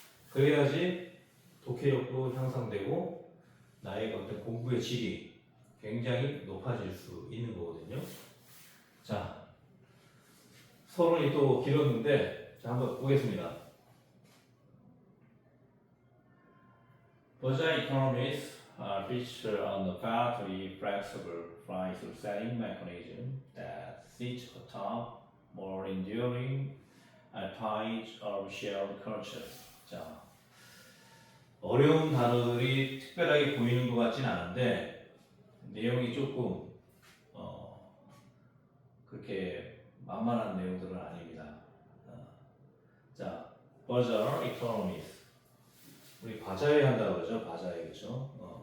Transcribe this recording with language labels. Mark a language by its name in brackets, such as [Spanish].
[Korean] 그래야지 독해력도 향상되고 나의 어떤 공부의 질이 굉장히 높아질 수 있는 거거든요. 자, 서론이 또 길었는데 자, 한번 보겠습니다. [English] Berger economists feature on the very flexible price setting mechanism that sits atop more enduring ties of shared culture. [Korean] 자, 어려운 단어들이 특별하게 보이는 것 같진 않은데 내용이 조금 그렇게 만만한 내용들은 아닙니다. 자, [English] Berger economists [Korean] 우리 바자회 한다고 그러죠. 바자회 그렇죠.